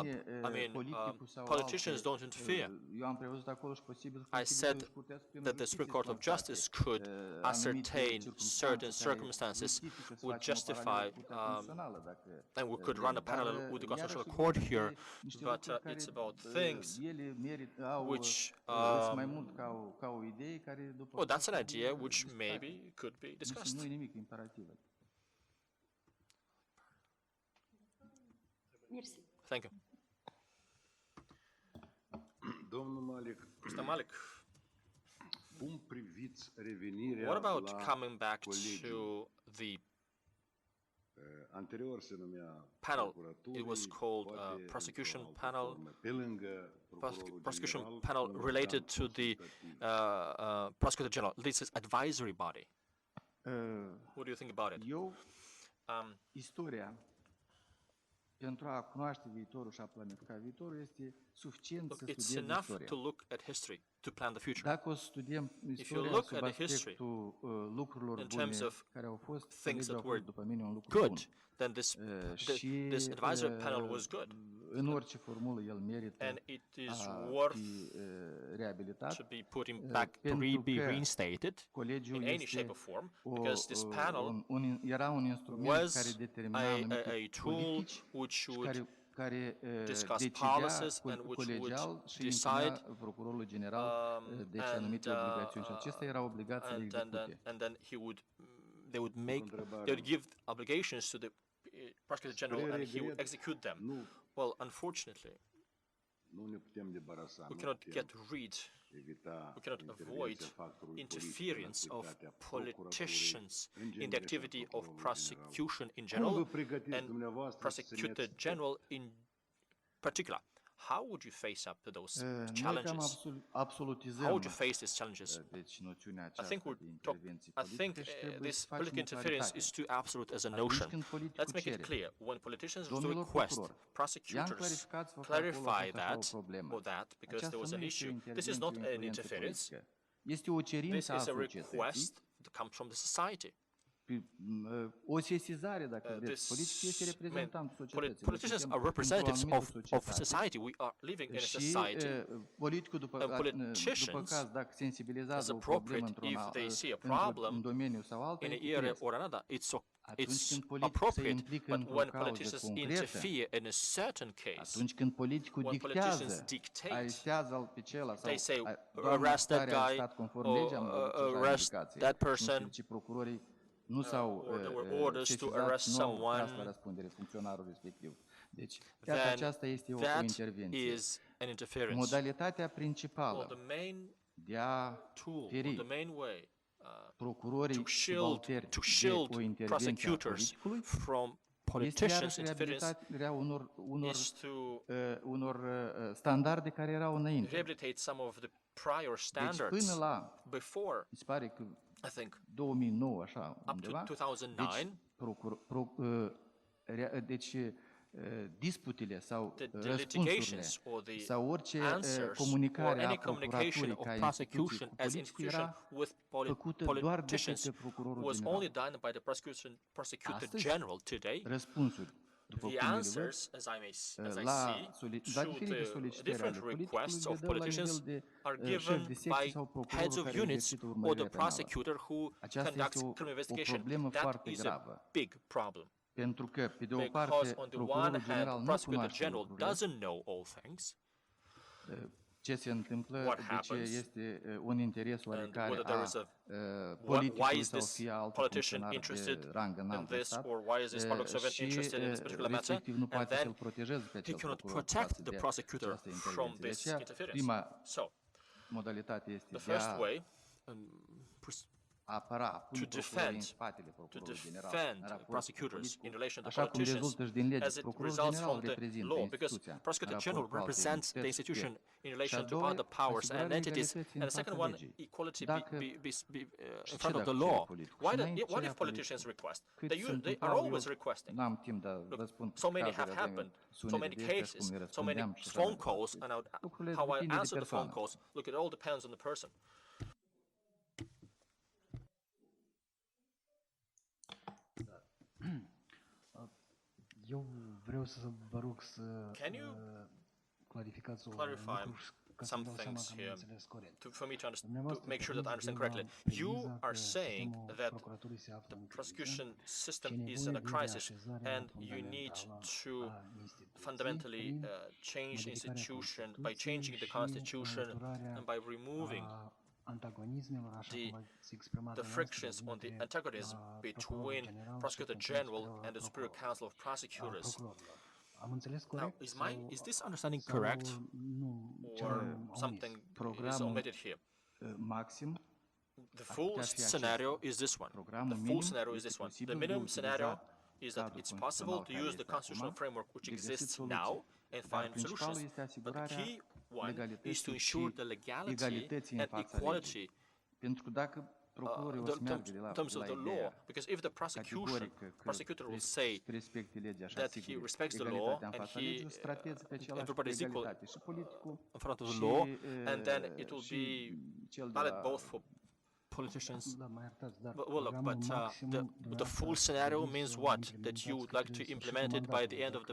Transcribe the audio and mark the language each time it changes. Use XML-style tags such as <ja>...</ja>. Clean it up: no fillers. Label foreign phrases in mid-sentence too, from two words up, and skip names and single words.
<en>I mean, politicians don't interfere. I said that the Supreme Court of Justice could ascertain certain circumstances, would justify, and we could run a parallel with the Constitutional Court here, but it's about things which, well, that's an idea which maybe could be discussed.</en> <ro>Mersi.</ro> <en>Thank you.</en> <ro>Domnul Malik,</ro> <en>Mr. Malik,</en> <ro>cum priviți revenirea</ro> <en>what about</en> <ro>la</ro> <en>coming back</en> <ro>colegiul?</ro> <en>to the</en> <ro>Anterior se numea</ro> <en>panel?</en> <ro>procuraturii,</ro> <en>It was called</en> <ro>poate</ro> <en>prosecution</en> <ro>într-o altă</ro> <en>panel,</en> <ro>formă, pe lângă procurorul</ro> <en>prosecution</en> <ro>general,</ro> <en>panel</en> <ro>un</ro> <en>related</en> <ro>organ</ro> <en>to the</en> <ro>consultativ.</ro> <en>prosecutor general. This is advisory body. What do you think about it?</en> <ro>Eu, Um, istoria, pentru a cunoaște viitorul și a planifica viitorul, este suficient să</ro> <en>look, it's</en> <ro>studiem</ro> <en>enough</en> <ro>istoria.</ro> <en>to look at history to plan the future.</en> <ro>Dacă o să studiem istoria</ro> <en>look</en> <ro>sub</ro> <en>at the history</en> <ro>aspectul lucrurilor</ro> <en>in</en> <ro>bune</ro> <en>terms of</en> <ro>care au fost,</ro> <en>things</en> <ro>colegii</ro> <en>that</en> <ro>au</ro> <en>were</en> <ro>fost după mine un lucru</ro> <en>good,</en> <ro>bun.</ro> <en>then this</en> <ro>Și</ro> <en>this advisory panel was good,</en> <ro>în orice formulă el merită</ro> <en>and it is</en> <ro>a</ro> <en>worth</en> <ro>fi reabilitat.</ro> <en>to be put in back to</en> <ro>pentru</ro> <en>be</en> <ro>că</ro> <en>reinstated</en> <ro>colegiul</ro> <en>in any</en> <ro>este</ro> <en>shape or form, because this panel</en> <ro>era un instrument</ro> <en>was</en> <ro>care determina</ro> <en>a</en> <ro>anumite</ro> <en>tool</en> <ro>politici</ro> <en>which</en> <ro>și</ro> <en>would</en> <ro>care</ro> <en>discuss</en> <ro>decidea</ro> <en>policies and which</en> <ro>colegial</ro> <en>would</en> <ro>și</ro> <en>decide,</en> <ro>impunea procurorul general deci anumite obligațiuni și acesta era obligat să le execute.</ro> <en>and then they would give obligations to the prosecutor general, and he would execute them.</en> <ro>Nu,</ro> <en>Well, unfortunately,</en> <ro>nu ne putem debarasa,</ro> <en>we</en> <ro>nu</ro> <en>cannot</en> <ro>putem</ro> <en>get rid,</en> <ro>evita</ro> <en>we cannot</en> <ro>intervenția</ro> <en>avoid</en> <ro>factorului</ro> <en>interference</en> <ro>politic în</ro> <en>of</en> <ro>activitatea</ro> <en>politicians</en> <ro>procuraturii, în</ro> <en>in the</en> <ro>genere, și a</ro> <en>activity of</en> <ro>procurorului</ro> <en>prosecution in</en> <ro>general. Cum vă</ro> <en>general</en> <ro>pregătiți</ro> <en>and</en> <ro>dumneavoastră să</ro> <en>prosecutor</en> <ro>țineți</ro> <en>general in particular. How would you face up to those</en> <ro>Noi cam</ro> <en>challenges? How</en> <ro>absolutizăm</ro> <en>would you face these challenges?</en> <ro>deci noțiunea</ro> <en>I</en> <ro>aceasta</ro> <en>think</en> <ro>de</ro> <en>I</en> <ro>intervenții</ro> <en>think</en> <ro>politice și trebuie</ro> <en>this</en> <ro>să facem</ro> <en>political</en> <ro>o</ro> <en>interference</en> <ro>claritate.</ro> <en>is too absolute as a</en> <ro>Atunci</ro> <en>notion.</en> <ro>când politicul</ro> <en>Let's make it</en> <ro>cere,</ro> <en>clear. When politicians</en> <ro>domnilor</ro> <en>request</en> <ro>procurori, i-am</ro> <en>prosecutors</en> <ro>clarificat să vă că acolo a</ro> <en>clarify</en> <ro>fost așa o</ro> <en>that</en> <ro>problemă.</ro> <en>or that because there was</en> <ro>Aceasta</ro> <en>an</en> <ro>nu este o</ro> <en>issue, this is not</en> <ro>intervenție, o</ro> <en>an</en> <ro>influență</ro> <en>interference.</en> <ro>politică. Este o</ro> <en>This</en> <ro>cerință a</ro> <en>is a</en> <ro>societății,</ro> <en>request that comes from the society.</en> <ro>o sesizare, dacă vreți.</ro> <en>This</en> <ro>Politicul este reprezentantul societății.</ro> <en>politicians</en> <ro>Noi</ro> <en>are</en> <ro>suntem</ro> <en>representatives</en> <ro>într-o anumită</ro> <en>of society. We are living in a</en> <ro>Și</ro> <en>society.</en> <ro>politicul, după</ro> <en>politicians,</en> <ro>caz, dacă sensibilizează</ro> <en>as</en> <ro>o problemă</ro> <en>appropriate, if they see a</en> <ro>într-un</ro> <en>problem</en> <ro>domeniu sau altul,</ro> <en>in</en> <ro>e</ro> <en>an area</en> <ro>firesc.</ro> <en>or another,</en> <ro>Atunci</ro> <en>it's</en> <ro>când politicul se</ro> <en>appropriate.</en> <ro>implică</ro> <en>But</en> <ro>într-o</ro> <en>when</en> <ro>cauză</ro> <en>politicians</en> <ro>concretă,</ro> <en>interfere in a certain case,</en> <ro>atunci când politicul</ro> <en>when politicians</en> <ro>dictează,</ro> <en>dictate,</en> <ro>arestează-l pe cela sau</ro> <en>they say,</en> <ro>doamna</ro> <en>arrest that</en> <ro>care a</ro> <en>guy,</en> <ro>stat conform</ro> <en>or</en> <ro>legii, am văzut deja</ro> <en>arrest</en> <ro>indicații.</ro> <en>that</en> <ro>Nu știu</ro> <en>person,</en> <ro>de ce procurorii nu s-au</ro> <en>or there were orders to</en> <ro>sesizat,</ro> <en>arrest</en> <ro>nu au</ro> <en>someone,</en> <ro>tras la răspundere funcționarul respectiv. Deci, iată,</ro> <en>then</en> <ro>aceasta este o</ro> <en>that</en> <ro>intervenție.</ro> <en>is an interference.</en> <ro>Modalitatea</ro> <en>Well,</en> <ro>principală</ro> <en>the main</en> <ro>de a</ro> <en>tool, or</en> <ro>feri</ro> <en>the main way</en> <ro>procurorii</ro> <en>to shield</en> <ro>subalterni de o</ro> <en>shield</en> <ro>intervenție a</ro> <en>prosecutors</en> <ro>politicului</ro> <en>from</en> <ro>este</ro> <en>politicians'</en> <ro>iarăși</ro> <en>interference</en> <ro>reabilitarea</ro> <en>is to</en> <ro>unor standarde care erau înainte.</ro> <en>rehabilitate some of the prior</en> <ro>Deci</ro> <en>standards</en> <ro>până la,</ro> <en>before,</en> <ro>mi se pare că</ro> <en>I think,</en> <ro>2009, așa,</ro> <en>up to</en> <ro>undeva,</ro> <en>2009,</en> <ro>deci disputele sau</ro> <en>the</en> <ro>răspunsurile</ro> <en>litigations or the</en> <ro>sau orice</ro> <en>answers or</en> <ro>comunicare a</ro> <en>any communication</en> <ro>procuraturii</ro> <en>of</en> <ro>ca instituție</ro> <en>prosecution</en> <ro>cu</ro> <en>as</en> <ro>politicul</ro> <en>institution</en> <ro>era</ro> <en>with</en> <ro>făcută doar de</ro> <en>politicians</en> <ro>către procurorul</ro> <en>was</en> <ro>general.</ro> <en>only done by the prosecutor</en> <ro>Astăzi,</ro> <en>general. Today,</en> <ro>răspunsuri, după</ro> <en>the</en> <ro>cum le văd,</ro> <en>answers, as I</en> <ro>la</ro> <en>see,</en> <ro>la</ro> <en>to</en> <ro>diferite</ro> <en>the</en> <ro>solicitări ale</ro> <en>different requests</en> <ro>politicului</ro> <en>of</en> <ro>le dă la</ro> <en>politicians</en> <ro>nivel de</ro> <en>are</en> <ro>șef</ro> <en>given</en> <ro>de secție</ro> <en>by</en> <ro>sau procurorul</ro> <en>heads of</en> <ro>care</ro> <en>units</en> <ro>exercită</ro> <en>or</en> <ro>urmărire</ro> <en>the</en> <ro>penală.</ro> <en>prosecutor who</en> <ro>Aceasta</ro> <en>conducts</en> <ro>este</ro> <en>criminal</en> <ro>o</ro> <en>investigation.</en> <ro>problemă</ro> <en>That</en> <ro>foarte</ro> <en>is a</en> <ro>gravă.</ro> <en>big problem.</en> <ro>Pentru că, pe de o</ro> <en>Because</en> <ro>parte,</ro> <en>on the one</en> <ro>procurorul general</ro> <en>hand,</en> <ro>nu</ro> <en>prosecutor</en> <ro>cunoaște</ro> <en>general</en> <ro>lucrurile,</ro> <en>doesn't know all things,</en> <ro>ce se întâmplă,</ro> <en>what</en> <ro>de ce</ro> <en>happens,</en> <ro>este un interes</ro> <en>and</en> <ro>oarecare</ro> <en>whether there</en> <ro>a</ro> <en>is a why</en> <ro>politicului</ro> <en>is</en> <ro>sau</ro> <en>this</en> <ro>fie altul</ro> <en>politician</en> <ro>funcționar</ro> <en>interested</en> <ro>de rang</ro> <en>in</en> <ro>înalt în</ro> <en>this,</en> <ro>stat</ro> <en>or why is this public servant</en> <ro>și</ro> <en>interested in this particular matter,</en> <ro>respectiv nu</ro> <en>and</en> <ro>poate</ro> <en>then</en> <ro>să-l protejeze pe</ro> <en>he</en> <ro>acel</ro> <en>cannot</en> <ro>procuror</ro> <en>protect</en> <ro>față</ro> <en>the</en> <ro>de</ro> <en>prosecutor</en> <ro>această</ro> <en>from</en> <ro>intervenție. De</ro> <en>this</en> <ro>aceea,</ro> <en>interference.</en> <ro>prima</ro> <en>So,</en> <ro>modalitate este</ro> <en>the</en> <ro>de</ro> <en>first</en> <ro>a</ro> <en>way</en> <ro>apăra, pune</ro> <en>to</en> <ro>procurorii în</ro> <en>defend,</en> <ro>spatele</ro> <en>to</en> <ro>procurorului general</ro> <en>defend</en> <ro>în raport cu</ro> <en>prosecutors in</en> <ro>politicul,</ro> <en>relation to</en> <ro>așa cum</ro> <en>politicians,</en> <ro>rezultă și din lege.</ro> <en>as it</en> <ro>Procurorul</ro> <en>results</en> <ro>general</ro> <en>from the</en> <ro>reprezintă</ro> <en>law, because</en> <ro>instituția în</ro> <en>prosecutor general</en> <ro>raport cu alte</ro> <en>represents the</en> <ro>entități și</ro> <en>institution</en> <ro>puteri.</ro> <en>in</en> <ro>Și</ro> <en>a relation to</en> <ro>doua,</ro> <en>other powers and</en> <ro>asigurarea</ro> <en>entities,</en> <ro>egalității</ro> <en>and</en> <ro>în</ro> <en>the second</en> <ro>fața</ro> <en>one,</en> <ro>legii.</ro> <en>equality</en> <ro>Dacă</ro> <en>in</en> <ro>și</ro> <en>front of</en> <ro>dacă</ro> <en>the</en> <ro>cere</ro> <en>law.</en> <ro>politicul.</ro> <en>Why,</en> <ro>Și înainte</ro> <en>what</en> <ro>cerea</ro> <en>if politicians</en> <ro>politicul.</ro> <en>request?</en> <ro>Cât</ro> <en>They</en> <ro>se</ro> <en>are</en> <ro>întâmplau,</ro> <en>always</en> <ro>eu</ro> <en>requesting.</en> <ro>n-am timp, dar vă spun</ro> <en>So many</en> <ro>cazuri,</ro> <en>have</en> <ro>aveam</ro> <en>happened, so</en> <ro>sunete</ro> <en>many</en> <ro>de ăștia și cum</ro> <en>cases,</en> <ro>le</ro> <en>so many</en> <ro>răspundeam și așa</ro> <en>phone</en> <ro>mai</ro> <en>calls,</en> <ro>departe.</ro> <en>and</en> <ro>Lucrurile</ro> <en>how I</en> <ro>depinde de</ro> <en>answer the phone</en> <ro>persoană.</ro> <en>calls. Look, it all depends on the person.</en> <ro>Eu vreau să vă rog să</ro> <en>Can you</en> <ro>clarificați un</ro> <en>clarify</en> <ro>lucru ca să-mi</ro> <en>some</en> <ro>dau seama</ro> <en>things</en> <ro>că am</ro> <en>here</en> <ro>înțeles corect.</ro> <en>for me to understand, to</en> <ro>Dumneavoastră</ro> <en>make sure that I</en> <ro>porniți</ro> <en>understand</en> <ro>de la</ro> <en>correctly? You</en> <ro>premiza</ro> <en>are</en> <ro>că</ro> <en>saying</en> <ro>sistemul</ro> <en>that</en> <ro>procuraturii se află</ro> <en>the</en> <ro>în criză</ro> <en>prosecution</en> <ro>și</ro> <en>system</en> <ro>e</ro> <en>is in a</en> <ro>nevoie de</ro> <en>crisis,</en> <ro>reașezarea</ro> <en>and you need</en> <ro>fundamentală</ro> <en>to</en> <ro>a instituției</ro> <en>fundamentally</en> <ro>prin</ro> <en>change</en> <ro>modificarea</ro> <en>institution by</en> <ro>Constituției</ro> <en>changing the</en> <ro>și</ro> <en>constitution</en> <ro>înlăturarea</ro> <en>and by removing</en> <ro>a antagonismelor, așa</ro> <en>the-</en> <ro>cum ați exprimat</ro> <en>the</en> <ro>dumneavoastră,</ro> <en>frictions on the</en> <ro>dintre,</ro> <en>antagonism</en> <ro>procurorul</ro> <en>between</en> <ro>general și</ro> <en>prosecutor</en> <ro>Consiliul</ro> <en>general</en> <ro>Superior al</ro> <en>and the Superior</en> <ro>Procurorilor.</ro> <en>Council of</en> <ro>A</ro> <en>Prosecutors.</en> <ro>procurorilor. Am înțeles</ro> <en>Now,</en> <ro>corect?</ro> <en>is this understanding</en> <ro>sau</ro> <en>correct,</en> <ro>nu, ce</ro> <en>or</en> <ro>am omis?</ro> <en>something is</en> <ro>Programul</ro> <en>omitted here?</en> <ro>maxim,</ro> <en>The full</en> <ro>putea fi</ro> <en>scenario</en> <ro>acesta.</ro> <en>is this one.</en> <ro>Programul</ro> <en>The full</en> <ro>minim</ro> <en>scenario is</en> <ro>este</ro> <en>this one. The</en> <ro>posibil de</ro> <en>minimum scenario</en> <ro>utilizat</ro> <en>is that</en> <ro>cadrul</ro> <en>it's possible</en> <ro>constituțional</ro> <en>to</en> <ro>care</ro> <en>use the</en> <ro>este</ro> <en>constitutional</en> <ro>acum,</ro> <en>framework which</en> <ro>de găsit</ro> <en>exists</en> <ro>soluții.</ro> <en>now and</en> <ro>Dar</ro> <en>find</en> <ro>principalul</ro> <en>solutions.</en> <ro>este</ro> <en>But the</en> <ro>asigurarea</ro> <en>key one is to</en> <ro>legalității</ro> <en>ensure</en> <ro>și</ro> <en>the legality</en> <ro>egalității în</ro> <en>and</en> <ro>fața</ro> <en>equality</en> <ro>legii. Pentru că dacă procurorii o să meargă de</ro> <en>in</en> <ro>la,</ro> <en>terms</en> <ro>de</ro> <en>of</en> <ro>la</ro> <en>the law,</en> <ro>ideea</ro> <en>because if the</en> <ro>categorică că</ro> <en>prosecutor will say</en> <ro>respecte legea și</ro> <en>that he</en> <ro>asigure</ro> <en>respects the law</en> <ro>egalitatea în</ro> <en>and</en> <ro>fața</ro> <en>he,</en> <ro>legii, o să trateze pe același</ro> <en>everybody is equal</en> <ro>egalitate și politicul</ro> <en>in front of the</en> <ro>și,</ro> <en>law, and then it will</en> <ro>și</ro> <en>be</en> <ro>cel de</ro> <en>valid</en> <ro>la</ro> <en>both for politicians.</en> <ro>Da, mă iertați, dar</ro> <en>Well, look,</en> <ro>programul</ro> <en>but</en> <ro>maxim,</ro> <en>the</en> <ro>dumneavoastră</ro> <en>full</en> <ro>ați</ro> <en>scenario</en> <ro>dori</ro> <en>means</en> <ro>să</ro> <en>what? That</en> <ro>implementați</ro> <en>you would</en> <ro>către</ro> <en>like to</en> <ro>sfârșitul</ro> <en>implement it by the end of the</en>